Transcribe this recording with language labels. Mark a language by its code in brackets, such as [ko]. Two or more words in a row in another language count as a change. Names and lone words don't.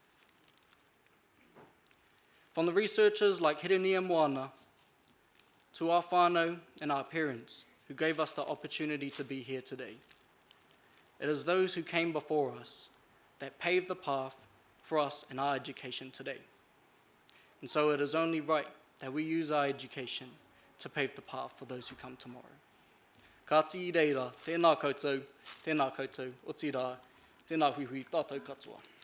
[en] From the researchers like Hirunia Moana to our whānau and our parents who gave us the opportunity to be here today, it is those who came before us that paved the path for us in our education today. And so it is only right that we use our education to pave the path for those who come tomorrow. [mi] Ka ti reira, tēnā koutou, o ti rā, tēnā hui tātou katoa.